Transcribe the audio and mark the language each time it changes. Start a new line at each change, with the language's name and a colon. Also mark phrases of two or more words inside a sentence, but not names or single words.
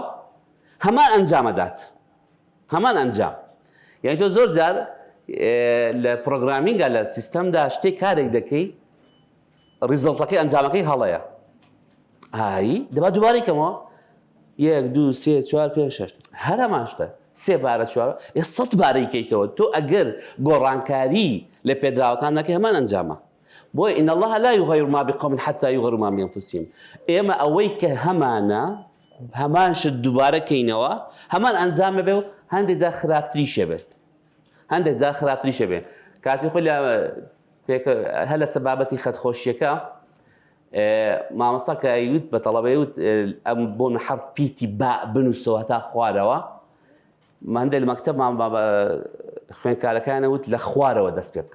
Central Kurdish: هەمان ئەنجامەدات هەمان ئەنجام یعنی تۆ زۆر جار لە پرۆگرامینگە لە سیستەمدا شتێک کارێک دەکەی ریزڵتەکەی ئەنجامەکەی هەڵەیە ئایی دەبا دووبارەی کەمەوە 1 2 3 4 5 6 هەر هەمان شتە 3 بارە 4 100 بارەی کەیتەوە تۆ ئەگەر گۆڕانکاری لە پێدراوەکان نەکەی هەمان ئەنجامە بۆیە
Arabic: إن الله لا يغير ما بقوم حتى يغيروا ما بأنفسهم
Central Kurdish: ئێمە ئەوەی کە هەمانە هەمان شت دووبارە کەینەوە هەمان ئەنجامە بێ و هەندێک جار خراپتریشە بێت هەندێک جار خراپتریشە بێ کاتی خۆی لە هەر لە سەبابەتی خەتخۆشیەکە مامۆستا کە ئەیوت بە تەڵەبە یوت ئەم بۆ حرف پیتی با بنووسەوە تا خوارەوە هەندێک لە مەکتەب خوێندکارەکانە وت لە خوارەوە دەست پێ